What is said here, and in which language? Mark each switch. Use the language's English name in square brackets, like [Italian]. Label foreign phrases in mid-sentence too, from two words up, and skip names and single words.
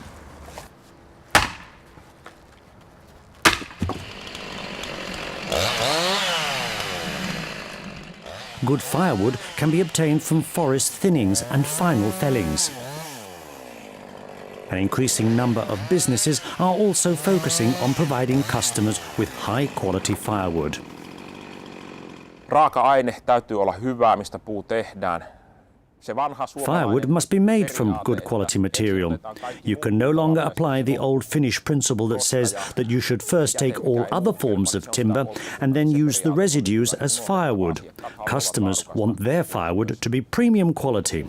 [English] Good firewood can be obtained from forest thinnings and final fellings. An increasing number of businesses are also focusing on providing customers with high-quality firewood. [Finnish] Raaka-aine täytyy olla hyvää, mistä puu tehdään. [English] Firewood must be made from good quality material. You can no longer apply the old Finnish principle that says that you should first take all other forms of timber and then use the residues as firewood. Customers want their firewood to be premium quality.